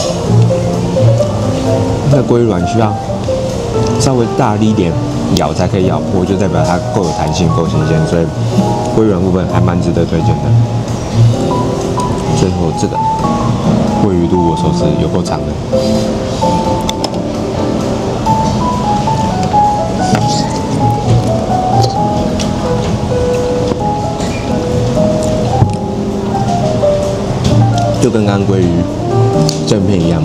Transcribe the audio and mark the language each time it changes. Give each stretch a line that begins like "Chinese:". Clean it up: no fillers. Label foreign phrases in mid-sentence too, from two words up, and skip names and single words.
Chinese: 那鮭魚卵需要稍微大力一點咬才可以咬破，就代表它夠有彈性、夠新鮮，所以鮭魚卵部分還蠻值得推薦的。最後這個鮭魚肚握壽司有夠長的，就跟刚刚鮭魚正片一樣。